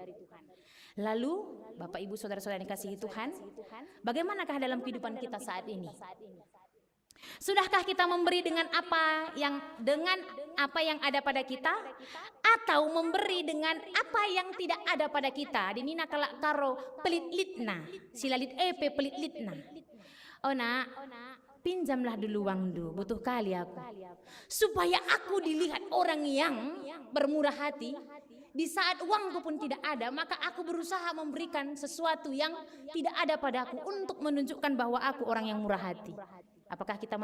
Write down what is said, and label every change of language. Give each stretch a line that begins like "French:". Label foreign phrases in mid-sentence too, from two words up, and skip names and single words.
Indonesian: Lalu Bapak Ibu Saudara-saudara yang dikasihi Tuhan, bagaimanakah dalam kehidupan kita saat ini? Sudahkah kita memberi dengan apa yang ada pada kita, atau memberi dengan apa yang tidak ada pada kita?
Batak Karo: Dinina kalak karo pelit litna, silalit epe pelit litna.
Indonesian: Oh nak, pinjamlah dulu uang butuh kali aku, supaya aku dilihat orang yang bermurah hati. Di saat uangku pun tidak ada, maka aku berusaha memberikan sesuatu yang tidak ada padaku untuk menunjukkan bahwa aku orang yang murah hati.